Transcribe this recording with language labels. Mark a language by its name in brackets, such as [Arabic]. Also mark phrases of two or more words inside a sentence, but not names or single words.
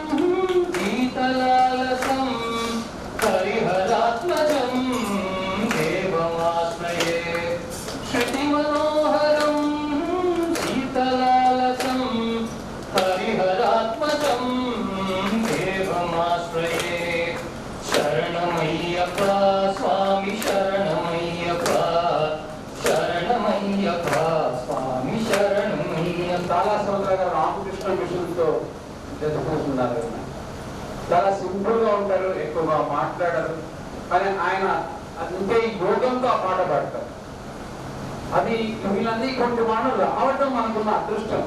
[Sanskrit] गीतलालसं हरिहरात्मजं देवमाश्रये श्रुतिमनोहरं गीतलालसं हरिहरात्मजं देवमाश्रये शरणमय्यप्पा स्वामी शरणमय्यप्पा शरणमय्यप्पा स्वामी शरणमय्यप्पा [Telugu] చాలా సంవత్సరాలుగా రామకృష్ణ మిషన్తో జరుపుకుంటున్నారు. చాలా సింపుల్ గా ఉంటారు, ఎక్కువగా మాట్లాడరు, కానీ ఆయన అంటే ఈ యోగంతో ఆ పాట పాడతారు. అది వీళ్ళన్నీ కొన్ని మాటలు రావటం మనకున్న అదృష్టం.